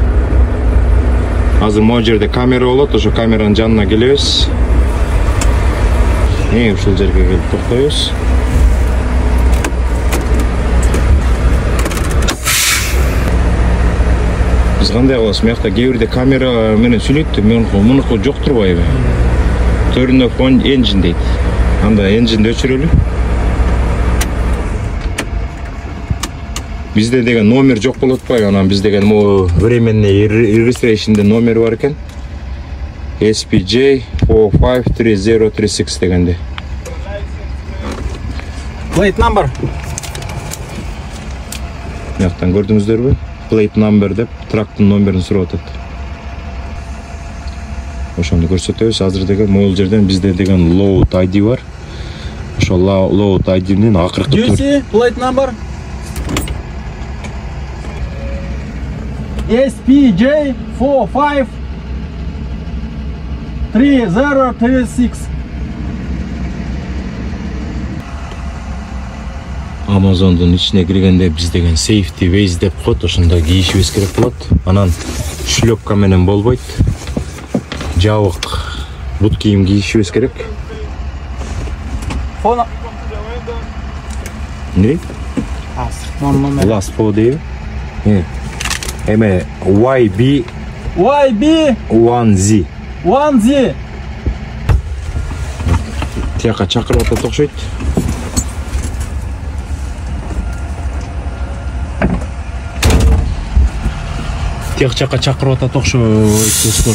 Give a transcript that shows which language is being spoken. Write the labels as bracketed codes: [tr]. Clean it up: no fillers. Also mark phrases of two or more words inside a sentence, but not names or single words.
[ky] Азыр могу жерде камера болот, ошо камеранын жанына келебиз. Ушул жерге келип токтойбуз. Биз кандай кылабыз? Мыякта кээ бирде камера менен сүйлөйт, мунуку жок турбайбы? [en] Turn off engine [ky] дейт. Анда engine өчүрөлү. Бизде деген номер жок болуп атпайбы? Анан биз деген могу временный registration'де номер бар экен. SPJ 453036 дегенде. [en] Plate number. [ky] Мыяктан көрдүңүздөрбү? [en] Plate number [ky] деп трактын номерин сурап атат. Ошону көрсөтөбүз. Азыр деген могул жерден бизде деген [en] load ID [ky] бар. Ошо [en] load ID- [ky] нин акыркы [en] Juicy plate number. SPJ 453036. [ky] Amazon'dун ичине киргенде биз деген [en] safety ways [ky] деп коет, ошондо кийишибиз керек болот. Анан шлёпка менен болбойт. Жабык бут кийим кийишибиз керек. Фона. Не? [en] Last four [ky] дейби? Эме YB 1Z. 1Z. Тияка чакырып атат окшойт. Тияк жака чакырып атат окшойт достор.